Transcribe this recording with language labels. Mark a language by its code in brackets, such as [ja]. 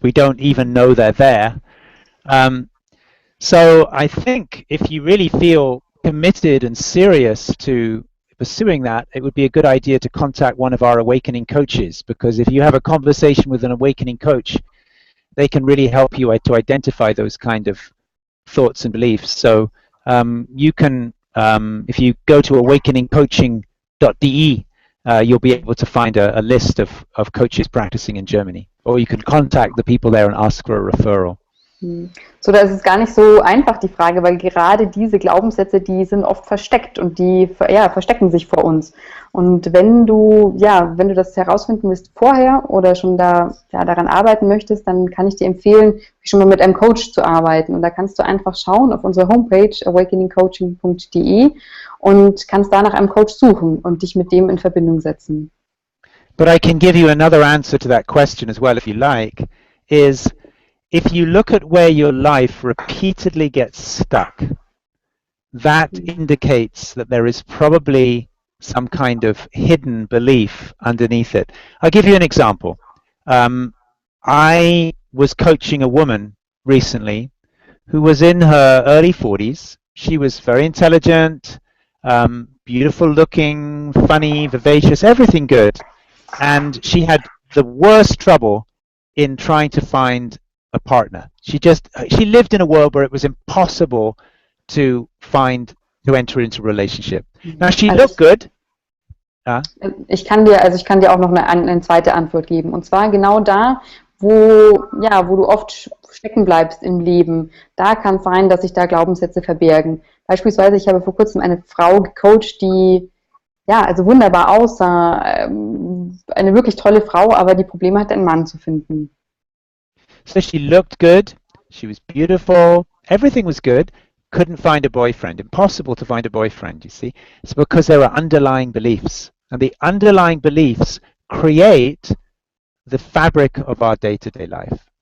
[en] We don't even know they're there. So I think if you really feel committed and serious to pursuing that, it would be a good idea to contact one of our awakening coaches, because if you have a conversation with an awakening coach, they can really help you to identify those kind of thoughts and beliefs. So you can, if you go to awakeningcoaching.de, you'll be able to find a list of coaches practicing in Germany. Or you can contact the people there and ask for a referral. [de] So, da ist es gar nicht so einfach, die Frage, weil gerade diese Glaubenssätze, die sind oft versteckt und die verstecken sich vor uns. Und wenn du das herausfinden willst vorher oder schon daran arbeiten möchtest, dann kann ich dir empfehlen, schon mal mit einem Coach zu arbeiten. Und da kannst du einfach schauen auf unserer Homepage awakeningcoaching.de und kannst da nach einem Coach suchen und dich mit dem in Verbindung setzen. [en] But I can give you another answer to that question as well, if you like, is if you look at where your life repeatedly gets stuck, that indicates that there is probably some kind of hidden belief underneath it. I'll give you an example. I was coaching a woman recently who was in her early 40s. She was very intelligent, beautiful looking, funny, vivacious, everything good. And she had the worst trouble in trying to find a partner. She lived in a world where it was impossible to enter into a relationship. Now she looked good. [de] Ich kann dir auch noch eine zweite Antwort geben. Und zwar genau da, wo du oft stecken bleibst im Leben. Da kann es sein, dass sich da Glaubenssätze verbergen. Beispielsweise, ich habe vor kurzem eine Frau gecoacht, die also wunderbar aussah, eine wirklich tolle Frau, aber die Probleme hatte, einen Mann zu finden. [en] So she looked good, she was beautiful, everything was good, couldn't find a boyfriend, impossible to find a boyfriend, you see. It's because there are underlying beliefs, and the underlying beliefs create the fabric of our day-to-day life.